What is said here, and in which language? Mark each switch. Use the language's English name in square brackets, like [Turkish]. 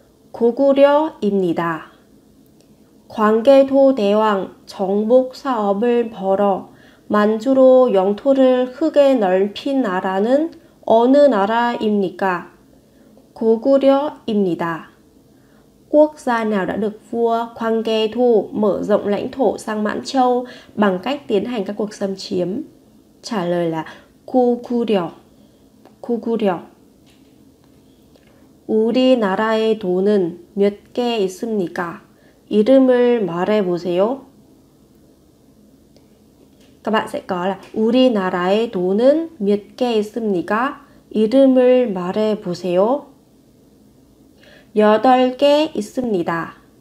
[Korean] 고구려입니다. 광개토대왕 정복 사업을 벌어 만주로 영토를 크게 넓힌 나라는 어느 나라입니까? 고구려입니다. [Vietnamese] Quốc gia nào đã được vua Hoàng Kê Thu mở rộng lãnh thổ sang Mãn Châu bằng cách tiến hành các cuộc xâm chiếm? Trả lời là 고구려. [Korean] 고구려. 우리나라의 돈은 몇 개 있습니까? 이름을 말해보세요. [Vietnamese] Các bạn sẽ có là [Korean] 우리나라의 돈은 몇 개 있습니까? 이름을 말해보세요. 8개 있습니다.